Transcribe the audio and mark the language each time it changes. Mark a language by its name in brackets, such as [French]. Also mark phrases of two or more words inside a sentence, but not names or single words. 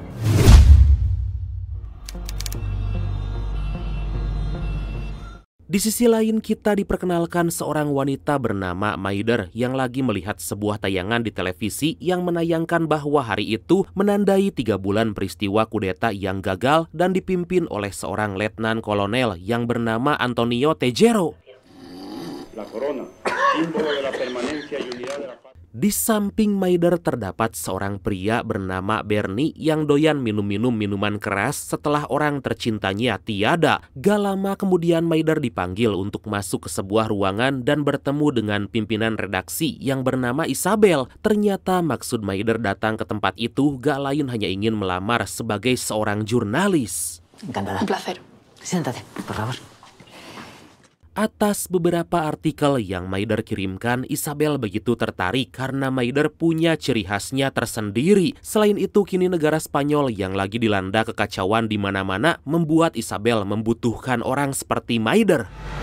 [Indonesian] Di sisi lain, kita diperkenalkan seorang wanita bernama Maider yang lagi melihat sebuah tayangan di televisi yang menayangkan bahwa hari itu menandai 3 bulan peristiwa kudeta yang gagal dan dipimpin oleh seorang letnan kolonel yang bernama Antonio Tejero. [Spanish] La corona, símbolo de la permanencia y unidad de la paz. [Indonesian] Di samping Maider terdapat seorang pria bernama Bernie yang doyan minum-minum minuman keras setelah orang tercintanya tiada. Gak lama kemudian Maider dipanggil untuk masuk ke sebuah ruangan dan bertemu dengan pimpinan redaksi yang bernama Isabel. Ternyata maksud Maider datang ke tempat itu gak lain hanya ingin melamar sebagai seorang jurnalis. [Spanish] Encantada. Un placer. Siéntate, por favor. [Indonesian] Atas beberapa artikel yang Maider kirimkan, Isabel begitu tertarik karena Maider punya ciri khasnya tersendiri. Selain itu, kini negara Spanyol yang lagi dilanda kekacauan di mana-mana membuat Isabel membutuhkan orang seperti Maider.